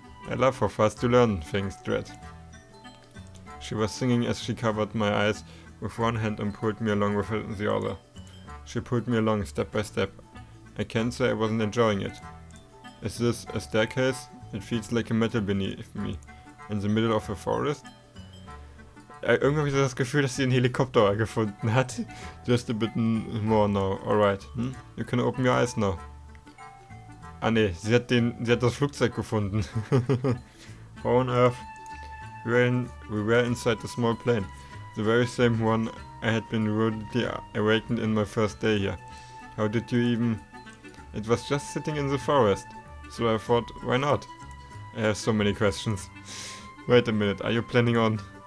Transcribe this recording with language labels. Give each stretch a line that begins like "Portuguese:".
English: I love how fast you learn things, Dread. She was singing as she covered my eyes with one hand and pulled me along with the other. She pulled me along step by step. I can't say I wasn't enjoying it. Is this a staircase? It feels like a metal beneath me. In the middle of a forest?
German: Irgendwie habe ich so das Gefühl, dass sie einen Helikopter gefunden hat.
English: Just a bit more now. Alright. You can open your eyes now.
German: Ah ne, sie hat das Flugzeug gefunden.
English: How on earth? We were inside a small plane. The very same one I had been rudely awakened in my first day here. How did you even... It was just sitting in the forest. So I thought, why not? I have so many questions. Wait a minute, are you planning on...